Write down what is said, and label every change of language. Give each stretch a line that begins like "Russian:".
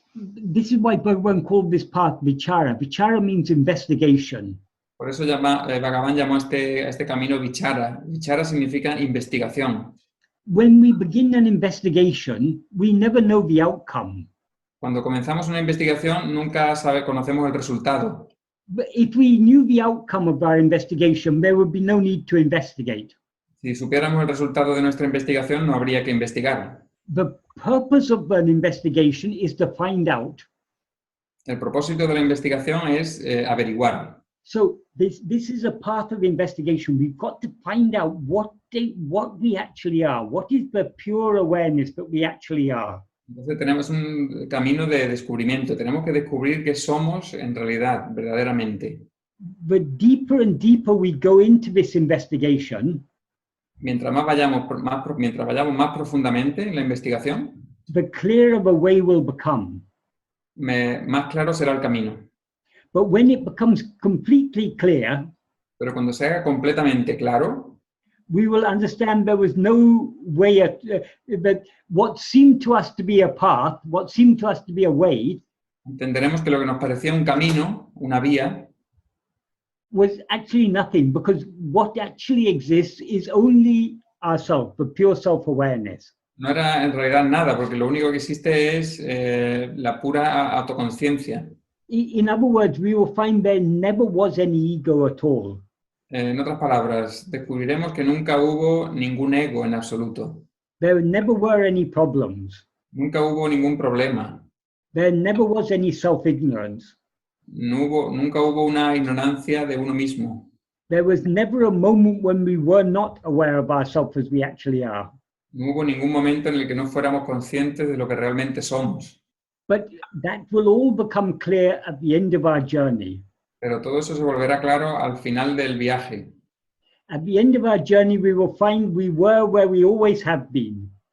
English: This is why Bhagavan called this path vichara. Vichara means investigation.
Spanish: Por eso Bhagavan llamó a este camino vichara. Vichara significa investigación.
English: When we begin an investigation, we never know the outcome.
Spanish: Cuando comenzamos una investigación, nunca conocemos el resultado.
English: But if we knew the outcome of our investigation, there would be no need to investigate.
Spanish: Si supiéramos el resultado de nuestra investigación, no habría que investigar.
English: The purpose of an investigation is to find out.
Spanish: El propósito de la investigación es averiguar.
English: So this is a part of investigation. We've got to find out what we actually are. What is the pure awareness that we actually are?
Spanish: Entonces tenemos un camino de descubrimiento. Tenemos que descubrir qué somos en realidad, verdaderamente.
English: But deeper and deeper we go into this investigation,
Spanish: Mientras vayamos más profundamente en la investigación,
English: the clearer the way will become.
Spanish: más claro será el camino.
English: But when it becomes completely clear,
Spanish: Pero cuando se haga completamente claro,
English: we will understand there was no way that what seemed to us to be a path, what seemed to us to be a way,
Spanish: entenderemos que lo que nos parecía un camino, una vía,
English: was actually nothing, because what actually exists is only ourself, the pure self-awareness.
Spanish: no era en realidad nada, porque lo único que existe es la pura autoconciencia.
English: In other words, we will find there never was any ego at all.
Spanish: En otras palabras, descubriremos que nunca hubo ningún ego en absoluto.
English: There never were any problems.
Spanish: Nunca hubo ningún problema.
English: There never was any self-ignorance.
Spanish: Nunca hubo una ignorancia de uno mismo.
English: There was never a moment when we were not aware of ourselves as we actually are.
Spanish: No hubo ningún momento en el que no fuéramos conscientes de lo que realmente somos.
English: But that will all become clear at the end of our journey.
Spanish: Pero todo eso se volverá claro al final del viaje.
English: At the end of our journey, we will find we were where we always have been.